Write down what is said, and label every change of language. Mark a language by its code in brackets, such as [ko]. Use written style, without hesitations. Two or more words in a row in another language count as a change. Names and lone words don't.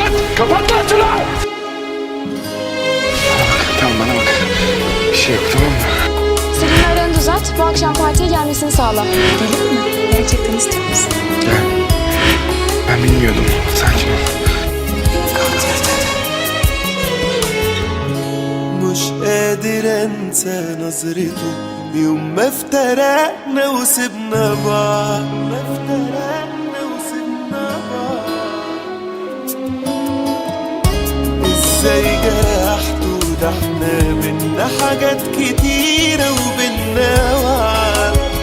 [tr] Kapat lan şunu! Tamam bana bak. Bir şey yok tamam mı? Selin'le aranı düzelt. Bu akşam partiye gelmesini sağla. Gelir mi? Gerçekten istiyor musun? Gel. Ben bilmiyordum. Sakin ol. [ar] مش قادر انسى نظرته يوم ما افترقنا وسبنا بعض ازاي جرحته ده احنا بينا حاجات كتيرة وبينا وعد